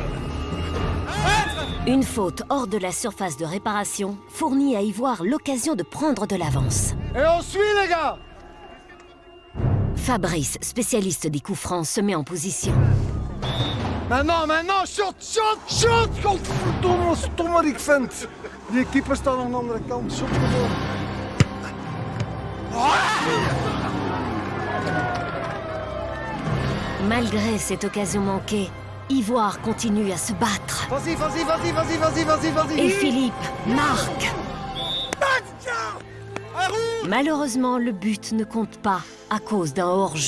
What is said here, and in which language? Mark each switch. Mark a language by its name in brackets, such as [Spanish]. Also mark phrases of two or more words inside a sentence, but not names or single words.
[French] Une faute hors de la surface de réparation fournit à Ivoire l'occasion de prendre de l'avance. Et on suit, les gars! Fabrice, spécialiste des coups francs, se met en position. Maintenant, [Dutch] shoot, shoot, shoot! Godverdomme, ik vind. Die keeper staat aan de andere kant. Shoot gewoon. [French] Malgré cette occasion manquée, Ivoire continue à se battre. Vas-y, vas-y, vas-y, vas-y, vas-y, vas-y, vas-y. Et Philippe marque. Malheureusement, le but ne compte pas à cause d'un hors-jeu.